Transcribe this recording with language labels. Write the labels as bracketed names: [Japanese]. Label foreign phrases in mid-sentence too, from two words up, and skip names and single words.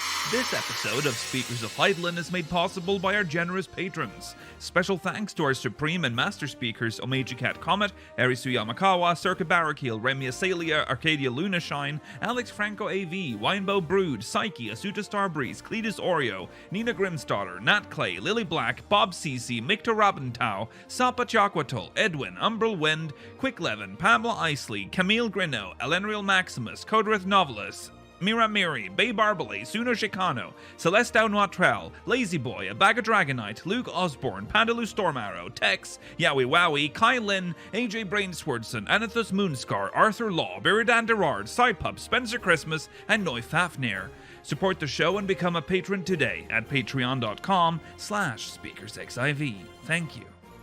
[English] This episode of Speakers of Heidelin is made possible by our generous patrons. Special thanks to our Supreme and Master Speakers Omeji Cat Comet, Erisu Yamakawa, Circa Barrakiel, Remy Asalia, Arcadia Lunashine, Alex Franco AV, Winebow Brood, Psyche, Asuta Starbreeze, Cletus Oreo, Nina Grimsdaughter, Nat Clay, Lily Black, Bob CC, Mikta Rabentau, Sapa Chakwatol, Edwin, Umbral Wind, Quick Levin, Pamela Isley, Camille Grino, Elenriel Maximus, Codrith Novelist, Mira Miri, Bay Barbale, Suno Chicano, Celeste Noitrell, Lazy Boy, A Bag of Dragonite, Luke Osborne, Pandalu Stormarrow, Tex, Yowie Wowie, Kai Lin, AJ Brainswordson, Anathus Moonscar, Arthur Law, Biridan Derard, Sidepup, Spencer Christmas, and Noy Fafnir. Support the show and become a patron today at patreon.com/speakersxiv. Thank you.